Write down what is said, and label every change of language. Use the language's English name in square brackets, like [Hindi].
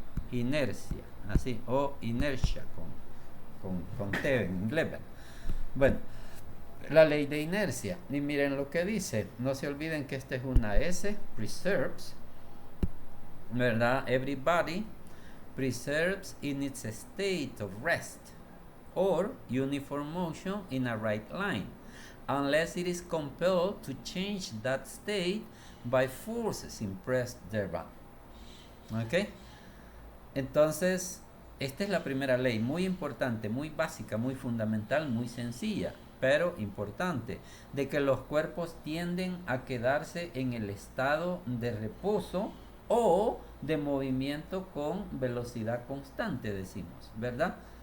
[Spanish] Inercia, así, o inercia, con T en inglés. Bueno, la ley de inercia. Y miren lo que dice. No se olviden que esta es una S, preserves, ¿verdad? [English] Everybody preserves in its state of rest or uniform motion in a right line, unless it is compelled to change that state by forces impressed thereby. [Spanish] ¿Ok? Entonces, esta es la primera ley, muy importante, muy básica, muy fundamental, muy sencilla, pero importante, de que los cuerpos tienden a quedarse en el estado de reposo o de movimiento con velocidad constante, decimos, ¿verdad?